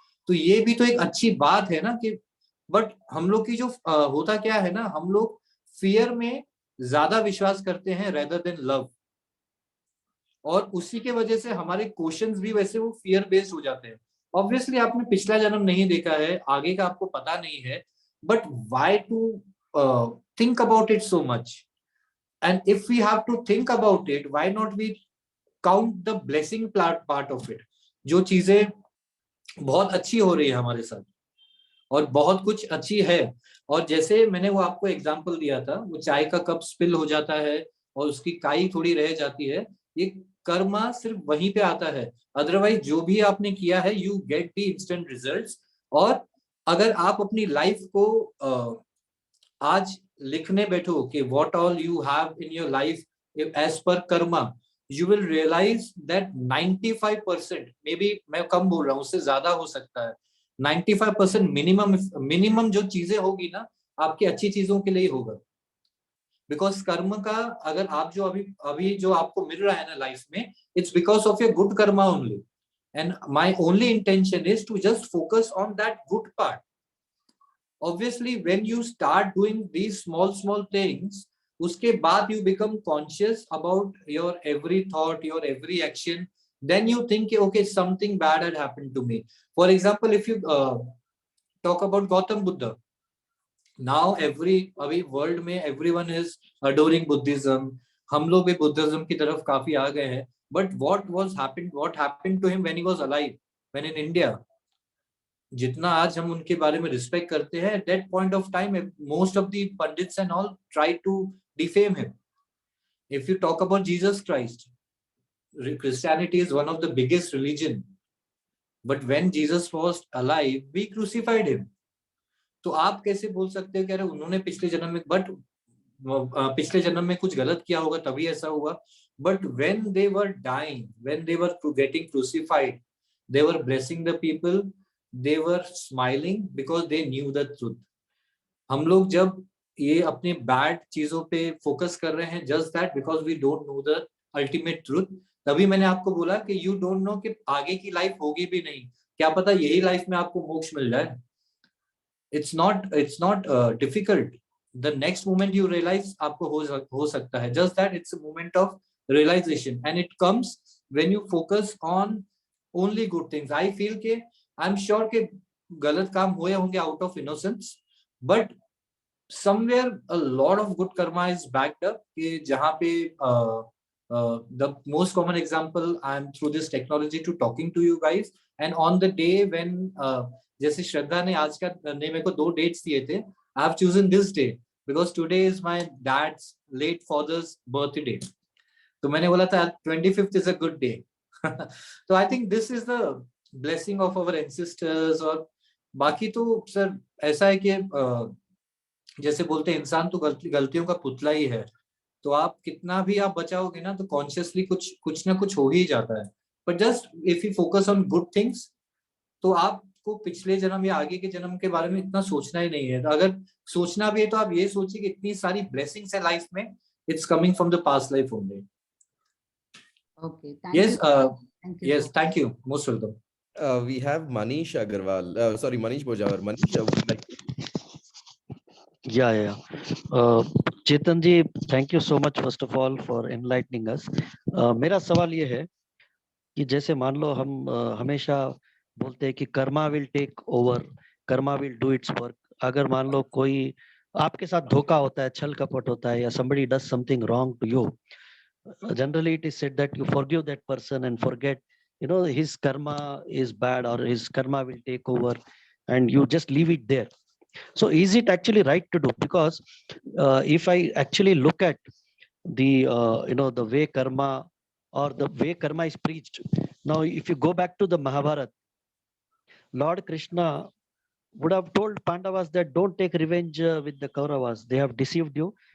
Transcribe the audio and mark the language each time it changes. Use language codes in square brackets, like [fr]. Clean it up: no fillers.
[hi] तो ये भी तो एक अच्छी बात है ना कि बट हम लोग की जो होता क्या है ना, हम लोग फियर में ज्यादा विश्वास करते हैं रेदर देन लव, और उसी के वजह से हमारे क्वेश्चंस भी वैसे वो फियर बेस्ड हो जाते हैं. ऑब्वियसली आपने पिछला जन्म नहीं देखा है, आगे का आपको पता नहीं है, but why to think about it so much? [en] And if we have to think about it, why not we count the blessing part of it? [hi] जो चीजें बहुत अच्छी हो रही है हमारे साथ और बहुत कुछ अच्छी है. और जैसे मैंने वो आपको एग्जांपल दिया था, वो चाय का कप स्पिल हो जाता है और उसकी काई थोड़ी रह जाती है, ये कर्मा सिर्फ वहीं पे आता है. [en] Otherwise जो भी आपने किया है you get the instant results. [hi] और अगर आप अपनी लाइफ को आज लिखने बैठो कि what all you have in your life as per karma, you will realize that 95%, maybe मैं कम बोल रहा हूँ, उससे ज्यादा हो सकता है, 95% मिनिमम जो चीजें होगी ना आपकी अच्छी चीजों के लिए होगा. बिकॉज कर्म का अगर आप जो अभी जो आपको मिल रहा है ना लाइफ में, it's because of your good Karma only. [en] And my only intention is to just focus on that good part. Obviously when you start doing these small things, uske baad you become conscious about your every thought, your every action. Then you think okay, something bad had happened to me. For example, if you talk about Gautam Buddha, now अभी world में everyone is adoring Buddhism. [hi] हम लोग भी Buddhism की तरफ काफी आ गए हैं. [en] But what happened to him when he was alive, when in India? जितना आज हम उनके बारे में रिस्पेक्ट करते हैं, at that point of time most of the pundits and all try to defame him. If you talk about Jesus Christ, Christianity is one of the biggest religion, but when Jesus was alive we crucified him. [hi] तो आप कैसे बोल सकते हो कि अरे उन्होंने पिछले जन्म में, बट पिछले जन्म में कुछ गलत किया होगा तभी ऐसा हुआ. [en] But when they were dying, when they were getting crucified, they were blessing the people. They were smiling because they knew the truth. [hi] हम लोग जब ये अपने बैड चीजों पे फोकस कर रहे हैं, just that because we don't know the ultimate truth. तभी मैंने आपको बोला कि you don't know कि आगे की लाइफ होगी भी नहीं, क्या पता यही लाइफ में आपको मोक्ष मिल जाए. [en] It's not difficult. The next moment you realize आपको हो सकता है. Just that it's a moment of realization and it comes when you focus on only good things. I feel कि I'm sure कि गलत काम हुए होंगे out of innocence, but somewhere a lot of good karma is backed up. कि जहाँ पे the most common example, I'm through this technology to talking to you guys, and on the day when जैसे श्रद्धा ने आज का ने मेरे को 2 dates दिए थे, I have chosen this day because today is my dad's late father's birthday. तो मैंने बोला था 25th is a good day. So I think this is the blessing of our ancestors. [hi] और बाकी तो सर ऐसा है कि जैसे बोलते हैं इंसान तो गलतियों का पुतला ही है, तो आप कितना भी आप बचाओगे ना तो कॉन्शियसली कुछ ना कुछ हो ही जाता है. But just if you focus on good things तो आप आपको पिछले जन्म या आगे के जन्म के बारे में इतना सोचना ही नहीं है. अगर सोचना भी है तो आप ये सोचिए कि इतनी सारी ब्लेसिंग्स है लाइफ में, it's coming from the past life only. [en] Okay, thank Yes, you. Thank you. yes, thank you. Most welcome. We have Manish Agarwal. Sorry, Manish Bojawar. Manish, would you like to? Yeah. Chetan ji, thank you so much first of all for enlightening us. [hi] मेरा सवाल ये है कि जैसे मान लो हम हमेशा बोलते हैं कि Karma will take over, Karma will do it's work. [en] अगर मान लो कोई आपके साथ धोखा होता है, छल कपट होता है, या somebody does something wrong to you, generally it is said that you forgive that person and forget, his karma is bad or his karma will take over, and you just leave it there. So is it actually right to do? Because if I actually look at the the way karma or the way karma is preached, now if you go back to the Mahabharata, Lord Krishna would have told Pandavas that don't take revenge with the Kauravas. They have deceived you.